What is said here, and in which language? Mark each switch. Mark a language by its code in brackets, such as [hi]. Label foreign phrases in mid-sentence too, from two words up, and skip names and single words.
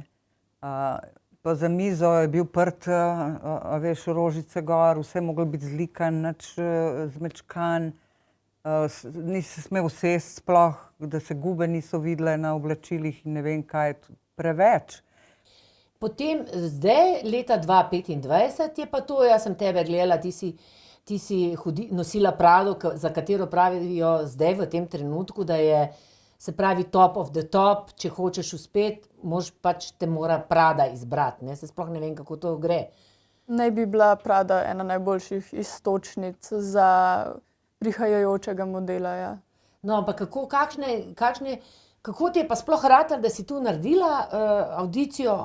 [sl] Pa za mizo je bil prt, veš, rožice gor, vse je moglo biti zlikan, nič zmečkan, nisi smel sesti sploh, da se gube niso videle na oblačilih in ne vem kaj, preveč. Potem zdaj, leta 2025 je pa to, jaz sem tebe gledala, ti si nosila Prado, za katero pravijo zdaj v tem trenutku, da je, se pravi, [en] top of the top, [sl] če hočeš uspeti, pač te mora Prada izbrati, ne? Se sploh ne vem, kako to gre. Naj bi bila Prada ena najboljših iztočnic za prihajajočega modela, ja. No, ampak kako ti je pa sploh ratalo, da si tu naredila avdicijo?